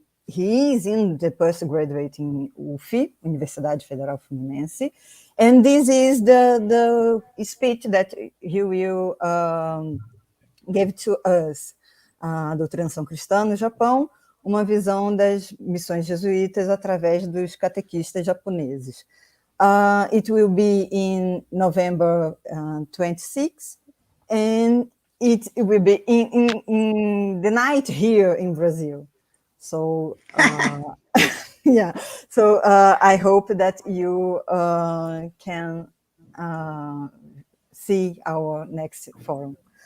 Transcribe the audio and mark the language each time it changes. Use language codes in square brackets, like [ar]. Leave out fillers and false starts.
[en] He is in the postgraduate in UF, Universidade Federal Fluminense, and this is the speech that he will give to us. [pt] A doutrinação cristã no Japão, uma visão das missões jesuítas através dos catequistas japoneses. [en] It will be in November 26, and it will be in the night here in Brazil. So, yeah. So I hope that you can see our next forum.